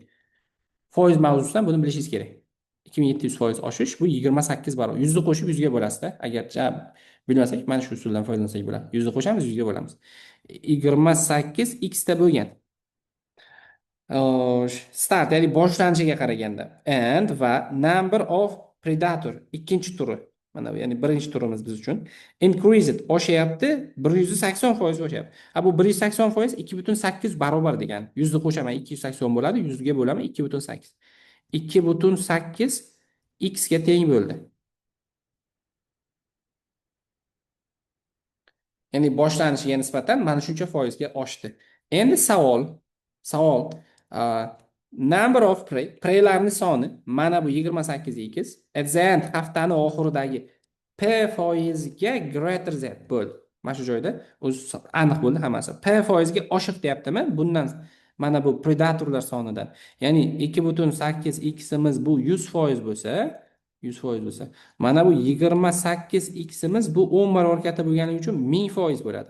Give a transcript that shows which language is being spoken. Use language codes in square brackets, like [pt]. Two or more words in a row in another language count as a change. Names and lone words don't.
[uz] Foiz mavzusidan buni bilishingiz kerak. 2700% oshish bu 28 barobar. 100 ni qo'shib 100 ga bo'lasizda. Agar bilmasak, mana shu usuldan foydalansak bo'ladi. 100 ni qo'shamiz, 100 ga bo'lamiz. 28 x ta bo'lgan. Start, ya'ni boshlanishiga qaraganda. And va [en] number of predator [uz] ikkinchi turi. Mana bu ya'ni birinchi turimiz biz uchun increased oshyapti, 180% oshyapti. Bu 180% 2.8 barobar degan. 100 ni qo'shaman 280 bo'ladi, 100 ga bo'laman 2.8. 2.8 x ga teng bo'ldi. Ya'ni boshlanishiga nisbatan mana shuncha foizga oshdi. Endi savol [en] number of [uz] preylarning soni mana bu 28x [en] at the end [uz] haftani oxiridagi p foizga greater z bo'ldi. Mana shu joyda o'zi aniq bo'ldi hammasi. P foizga oshiq deyaptimi? Bundan mana bu predatorlar sonidan. Ya'ni 2.8x imiz bu 100% bo'lsa, 100% bo'lsa, mana bu 28x imiz bu 10 barobar katta bo'lgani uchun 1000% bo'ladi.